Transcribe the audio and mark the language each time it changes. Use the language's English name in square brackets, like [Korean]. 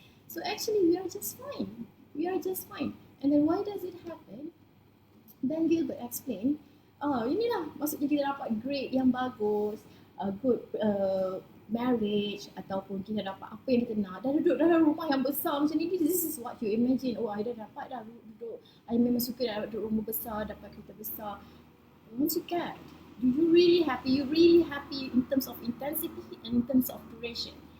[English] So actually we are just fine. And then why does it happen? [Malay] Dan Gilbert explain, inilah maksudnya kita dapat grade yang bagus, [English] good marriage, [Malay] ataupun kita dapat apa yang kita nak, dah duduk dalam rumah yang besar macam ni. [English] This is what you imagine. [Malay] I dah dapat dah duduk, I memang suka dah duduk rumah besar, dapat kereta besar, memang suka. [English] Do you really happy? You really happy in terms of intensity and in terms of duration?